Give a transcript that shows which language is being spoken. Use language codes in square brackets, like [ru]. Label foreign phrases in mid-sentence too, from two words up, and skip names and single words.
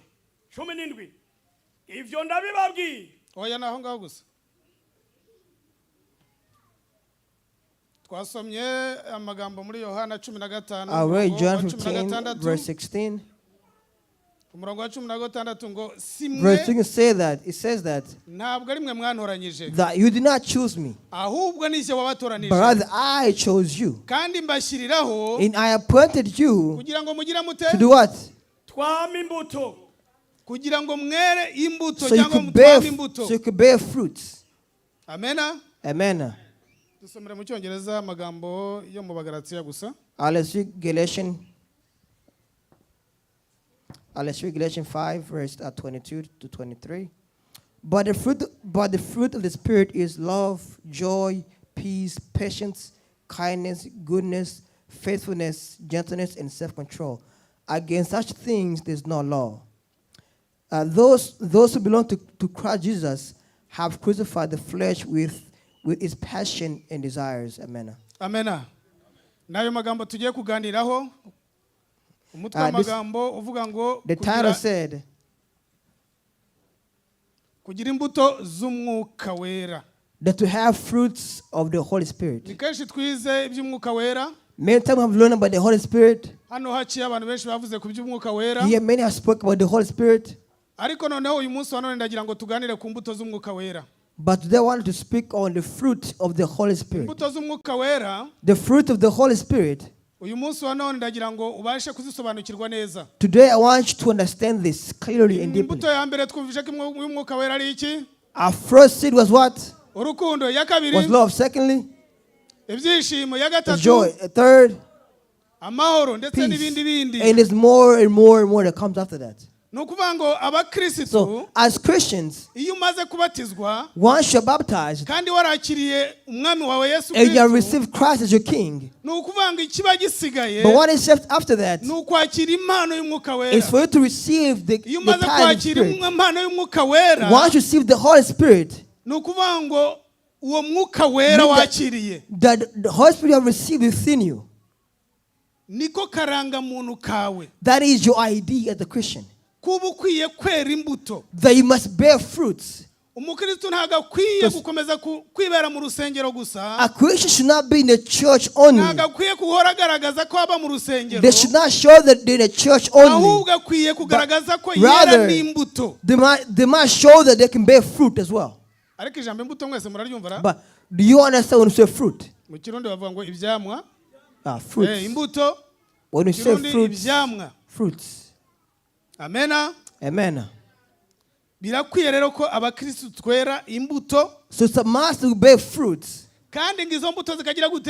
[rn] 17 ivyo ndabibabwiye. [rw] Oya naho ngaho gusa twasomye amagambo muri Yohana 15 [en] I read John 15 verse 16. [rw] umurongo wa 16 ngo simwe [en] Verse 16 say that it says that [rw] ntabwo ari mwe mwantoranyije [en] that you did not choose me, [rw] ahubwo nije wabatoranije, [en] but rather I chose you, [rw] kandi mbashiriraho [en] and I appointed you [rn] kugira ngo mugira mute [en] to do what? [rn] Twama imbuto. [rw] kugira ngo mwere imbuto [en] So you [rw] cyangwa [en] could bear, [rn] mutwame imbuto. [en] so you could bear fruits. [rw] Amena. [en] Amen. [rw] Dusomere mu cyongereza amagambo yo mu Bagalatiya gusa. [en] Let's read Galatians 5 verse 22 to 23. But the fruit of the Spirit is love, joy, peace, patience, kindness, goodness, faithfulness, gentleness, and self-control. Against such things there is no law. Those who belong to Christ Jesus have crucified the flesh with its passion and desires. Amen. Amen. [rw] Nayo magambo tugiye kuganiraho. Umutwe w'amagambo uvuga ngo [en] the title said [rw] kugira imbuto z'umwuka wera. [en] That to have fruits of the Holy Spirit. [rw] Ni kenshi twize iby'umwuka wera. [en] Many times we have learned about the Holy Spirit. [rw] Hano haciye abantu benshi bavuze ku by'umwuka wera. [en] Here many have spoken about the Holy Spirit. [rw] Ariko noneho uyu munsi wa none ndagira ngo tuganire ku mbuto z'umwuka wera. [en] But today I want to speak on the fruit of the Holy Spirit. [rw] Imbuto z'umwuka wera. [en] The fruit of the Holy Spirit. [rw] Uyu munsi wa none ndagira ngo ubashe kuzisobanukirwa neza. [en] Today I want you to understand this clearly and deeply. [rw] Imbuto ya mbere twumvise ko umwuka wera ari iki? [en] Our first seed was what? [rw] Urukundo. Ya kabiri [en] was love. Secondly, [rw] ibyishimo. Ya gatatu [en] joy. Third, [rw] amahoro ndetse [en] peace. [rw] n'ibindi bindi. [en] And there's more and more and more that comes after that. [rw] Nukuvuga ngo abakristo, [en] so as Christians, [rw] iyo umaze kubatizwa, [en] once you're baptized, [rw] kandi warakiriye umwami wawe Yesu [en] and you have received Christ as your king, [rw] nukuvuga ngo ikiba gisigaye, [en] but what is left after that [rw] nukwakira impano y'umwuka wera. [en] is for you to receive the [rw] iyo umaze kwakira impano y'umwuka wera, [en] once you receive the Holy Spirit, [rw] nukuvuga ngo uwo mwuka wera wakiriye, [en] that the Holy Spirit you have received within you, [rw] niko karanga muntu kawe, [en] that is your ID as a Christian, [rw] kuba ukwiye kwera imbuto, [en] that you must bear fruits. [rw] umukristo ntabwo akwiye gukomeza kwibera mu rusengero gusa. [en] A Christian should not be in the church only. [rw] Ntabwo akwiye guhora agaragaza ko aba mu rusengero. [en] They should not show that they're in the church only. [rw] Ahubwo akwiye kugaragaza ko yera n'imbuto. [en] They must show that they can bear fruit as well. [rw] Ariko ijambo imbuto mwese muraryumva ra? [en] But do you understand when you say fruit? [rw] Mu Kirundi bavuga ngo ibyamwa. [en] Fruits. [rw] Imbuto. [en] When you say fruits, [rw] ibyamwa. [en] Fruits. [rw] Amena. [en] Amen. [rw] Birakwiye rero ko abakristo twera imbuto. [en] So it's a must to bear fruits. [rw] Kandi ngizo mbuto zikagira gute?